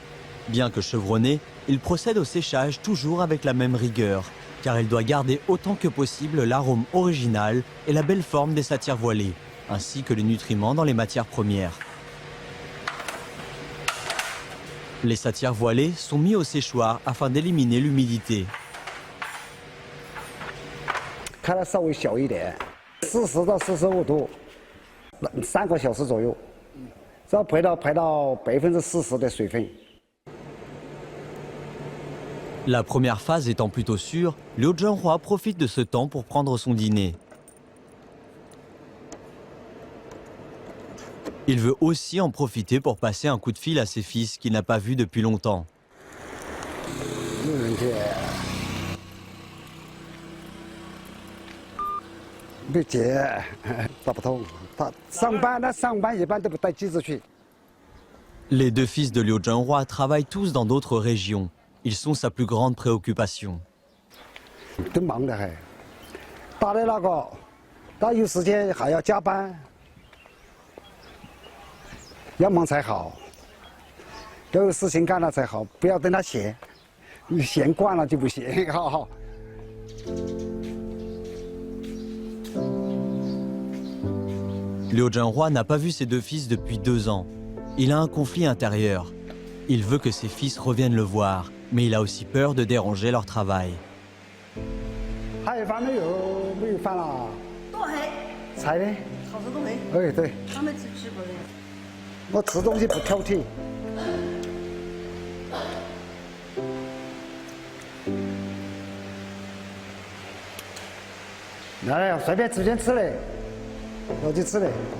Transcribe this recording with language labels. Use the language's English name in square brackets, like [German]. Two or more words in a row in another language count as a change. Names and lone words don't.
[French] Bien que chevronné, il procède au séchage toujours avec la même rigueur, car il doit garder autant que possible l'arôme original et la belle forme des satyres voilés, ainsi que les nutriments dans les matières premières. Les satyres voilés sont mis au séchoir afin d'éliminer l'humidité. [Chinese] 开得稍微小一点，40到45度，3个小时左右，只要排到40%的水分。 [French] La première phase étant plutôt sûre, Liu Zhenhua profite de ce temps pour prendre son dîner. Il veut aussi en profiter pour passer un coup de fil à ses fils qu'il n'a pas vus depuis longtemps. Les 2 fils de Liu Zhenhua travaillent tous dans d'autres régions. Ils sont sa plus grande préoccupation. [Chinese] 真忙得很，大的那个，他有时间还要加班，要忙才好，要有事情干了才好，不要等他闲，你闲惯了就不行，哈哈。 [French] Liu Zhenhua n'a pas vu ses 2 fils depuis 2 ans. Il a un conflit intérieur. Il veut que ses fils reviennent le voir, mais il a aussi peur de déranger leur travail. [Chinese] 还有饭没有？没有饭了。都还。菜呢？好吃都没。哎，对。他们吃过的。我吃东西不挑剔。来，随便随便吃嘞，我就吃嘞。